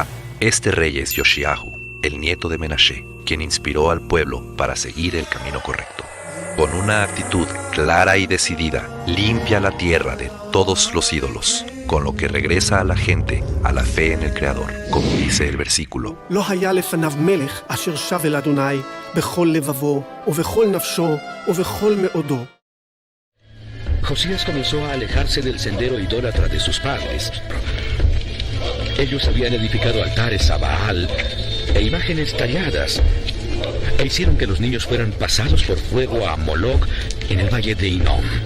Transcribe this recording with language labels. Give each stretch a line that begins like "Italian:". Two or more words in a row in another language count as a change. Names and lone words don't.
Spanish: Este rey es Yoshiyahu, el nieto de Menashe, quien inspiró al pueblo para seguir el camino correcto. Con una actitud clara y decidida, limpia la tierra de todos los ídolos, con lo que regresa a la gente a la fe en el Creador, como dice el versículo.
Hebrew: לא היה לפניו מלך אשר שב אל אדוני בכל לבבו ובכל נפשו ובכל מאודו.
Spanish: Josías comenzó a alejarse del sendero idólatra de sus padres. Ellos habían edificado altares a Baal e imágenes talladas, e hicieron que los niños fueran pasados por fuego a Moloch en el valle de Hinnom.